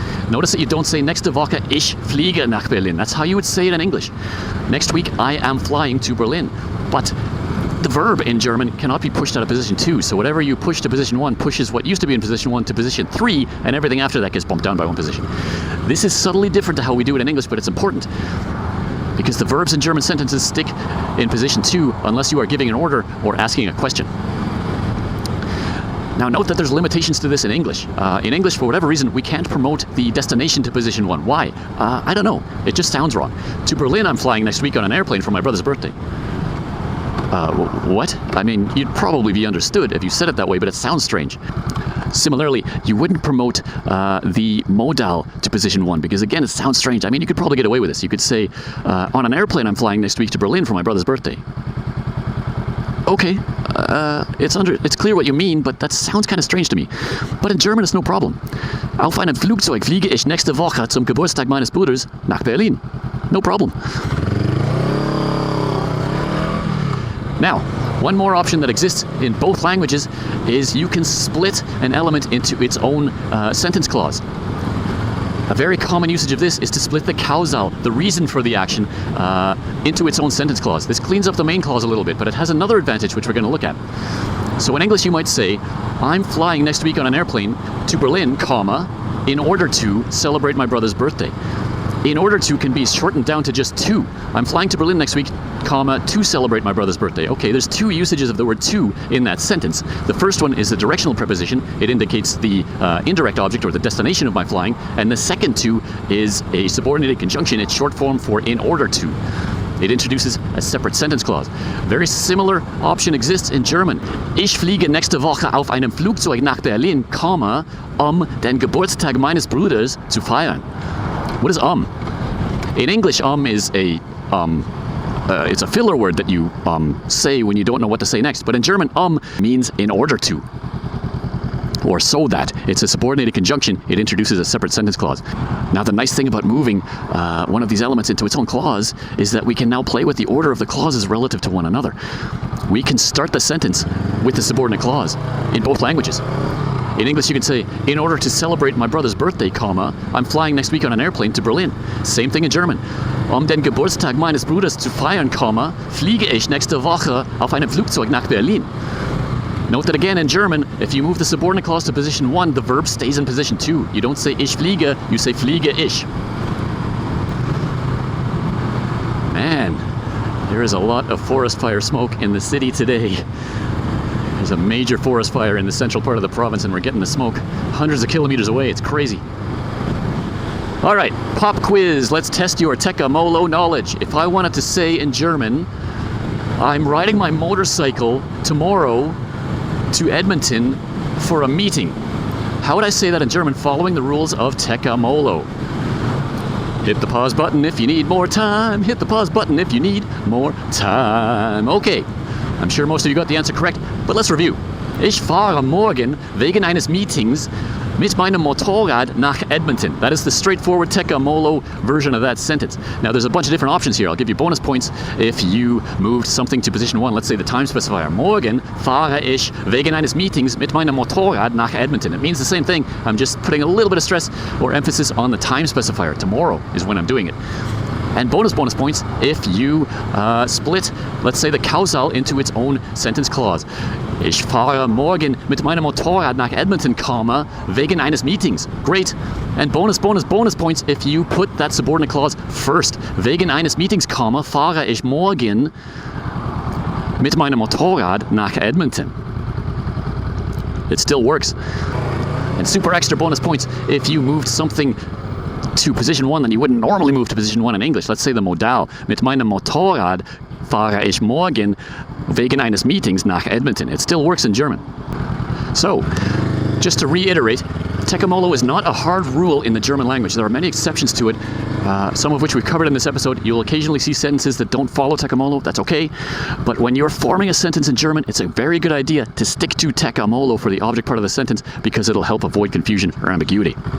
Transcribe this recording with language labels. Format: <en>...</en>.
<en>Notice that you don't say</en> <de>nächste Woche ich fliege nach Berlin.</de> <en>That's how you would say it in English. Next week I am flying to Berlin. But the verb in German cannot be pushed out of position 2, so whatever you push to position 1 pushes what used to be in position 1 to position 3, and everything after that gets bumped down by 1 position. This is subtly different to how we do it in English, but it's important, because the verbs in German sentences stick in position 2 unless you are giving an order or asking a question. Now note that there's limitations to this in English. In English, for whatever reason, we can't promote the destination to position 1. Why? I don't know. It just sounds wrong. To Berlin, I'm flying next week on an airplane for my brother's birthday. What? I mean, you'd probably be understood if you said it that way, but it sounds strange. Similarly, you wouldn't promote the modal to position 1, because again, it sounds strange. I mean, you could probably get away with this. You could say, on an airplane I'm flying next week to Berlin for my brother's birthday. Okay, it's clear what you mean, but that sounds kind of strange to me. But in German, it's no problem.</en> <de>Auf einem Flugzeug fliege ich nächste Woche zum Geburtstag meines Bruders nach Berlin.</de> <en>No problem. Now, one more option that exists in both languages is you can split an element into its own sentence clause. A very common usage of this is to split the causal, the reason for the action, into its own sentence clause. This cleans up the main clause a little bit, but it has another advantage which we're going to look at. So in English you might say, I'm flying next week on an airplane to Berlin, comma, In order to celebrate my brother's birthday. In order to can be shortened down to just to. I'm flying to Berlin next week, comma, to celebrate my brother's birthday. Okay, there's two usages of the word to in that sentence. The first one is a directional preposition. It indicates the indirect object or the destination of my flying. And the second to is a subordinated conjunction. It's short form for in order to. It introduces a separate sentence clause. Very similar option exists in German.</en> <de>Ich fliege nächste Woche auf einem Flugzeug nach Berlin, comma, den Geburtstag meines Bruders zu feiern.</de> <en>What is In English, is a it's a filler word that you say when you don't know what to say next. But in German, means in order to, or so that. It's a subordinated conjunction. It introduces a separate sentence clause. Now, the nice thing about moving one of these elements into its own clause is that we can now play with the order of the clauses relative to one another. We can start the sentence with the subordinate clause in both languages. In English, you can say, in order to celebrate my brother's birthday, comma, I'm flying next week on an airplane to Berlin. Same thing in German.</en> <de>Den Geburtstag meines Bruders zu feiern, comma, fliege ich nächste Woche auf einem Flugzeug nach Berlin.</de> <en>Note that again in German, if you move the subordinate clause to position 1, the verb stays in position 2. You don't say</en> <de>ich fliege,</de> <en>you say</en> <de>fliege ich.</de> <en>Man, there is a lot of forest fire smoke in the city today. There's a major forest fire in the central part of the province and we're getting the smoke hundreds of kilometers away. It's crazy. All right, pop quiz. Let's test your TeKaMoLo knowledge. If I wanted to say in German, I'm riding my motorcycle tomorrow to Edmonton for a meeting. How would I say that in German following the rules of TeKaMoLo? Hit the pause button if you need more time. Hit the pause button if you need more time. Okay, I'm sure most of you got the answer correct, but let's review.</en> <de>Ich fahre morgen wegen eines Meetings mit meinem Motorrad nach Edmonton.</de> <en>That is the straightforward TeKaMoLo version of that sentence. Now, there's a bunch of different options here. I'll give you bonus points if you moved something to position 1. Let's say the time specifier.</en> <de>Morgen fahre ich wegen eines Meetings mit meinem Motorrad nach Edmonton.</de> <en>It means the same thing. I'm just putting a little bit of stress or emphasis on the time specifier. Tomorrow is when I'm doing it. And bonus points if you split, let's say, the Kausal into its own sentence clause.</en> <de>Ich fahre morgen mit meinem Motorrad nach Edmonton, comma, wegen eines Meetings. Great.</de> <en>And bonus points if you put that subordinate clause first.</en> <de>Wegen eines Meetings, comma, fahre ich morgen mit meinem Motorrad nach Edmonton.</de> <en>It still works. And super extra bonus points if you moved something to position 1 that you wouldn't normally move to position 1 in English. Let's say the Modal.</en> <de>Mit meinem Motorrad fahre ich morgen wegen eines Meetings nach Edmonton.</de> <en>It still works in German. So, just to reiterate, TeKaMoLo is not a hard rule in the German language. There are many exceptions to it, some of which we've covered in this episode. You'll occasionally see sentences that don't follow TeKaMoLo. That's okay. But when you're forming a sentence in German, it's a very good idea to stick to TeKaMoLo for the object part of the sentence because it'll help avoid confusion or ambiguity.</en>